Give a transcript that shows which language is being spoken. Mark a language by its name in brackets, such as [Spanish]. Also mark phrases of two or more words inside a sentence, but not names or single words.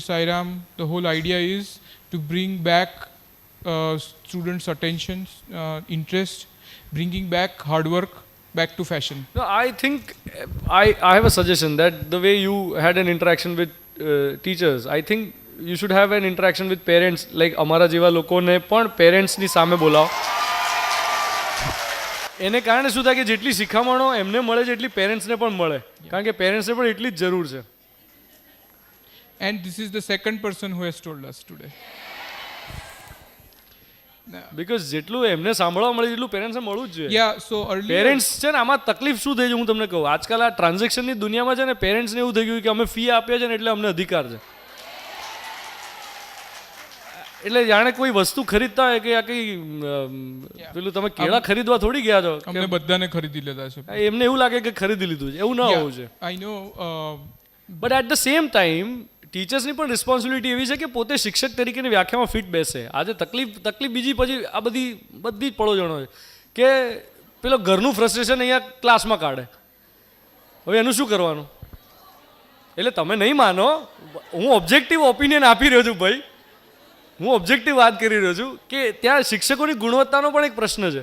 [English] Sairam, the whole idea is to bring back students' attention, interest, bringing back hard work back to fashion. No, I think I have a suggestion that the way you had an interaction with teachers, I think you should have an interaction with parents, like [Gujarati] અમારા જેવા લોકોને પણ પેરેન્ટ્સની સામે બોલાવો. એને કારણે શું થાય કે જેટલી શિખામણો એમને મળે છે એટલી પેરેન્ટ્સને પણ મળે, કારણ કે પેરેન્ટ્સને પણ એટલી જ જરૂર છે. [English] And this is the second person who has told us today. [Gujarati] Because જેટલું એમને સાંભળવા મળે એટલું પેરેન્ટ્સને મળવું જ જોઈએ. [English] Yeah, so earlier [Gujarati] પેરેન્ટ્સ છે ને આમાં તકલીફ શું થઈ છે હું તમને કહું. આજકાલ આ ટ્રાન્ઝેક્શનની દુનિયામાં છે ને પેરેન્ટ્સને એવું થઈ ગયું કે અમે ફી આપીએ છીએ ને એટલે અમને અધિકાર છે. એટલે જાણે કોઈ વસ્તુ ખરીદતા હોય કે આ કઈ પેલું તમે કેળા ખરીદવા થોડી ગયા છો, અમને બધાને ખરીદી લીધા છે, એમને એવું લાગે કે ખરીદી લીધું છે, એવું ના હોવું છે. [English] I know, but at the same time [Gujarati] ટીચર્સની પણ રિસ્પોન્સિબિલિટી એવી છે કે પોતે શિક્ષક તરીકેની વ્યાખ્યામાં ફિટ બેસે. આજે તકલીફ બીજી પછી આ બધી જ પડોજણો છે કે પેલો ઘરનું ફ્રસ્ટ્રેશન અહીંયા ક્લાસમાં કાઢે. હવે એનું શું કરવાનું? એટલે તમે નહીં માનો, હું [English] objective opinion [Gujarati] આપી રહ્યો છું ભાઈ, હું ઓબ્જેક્ટિવ વાત કરી રહ્યો છું કે ત્યાં શિક્ષકોની ગુણવત્તાનો પણ એક પ્રશ્ન છે.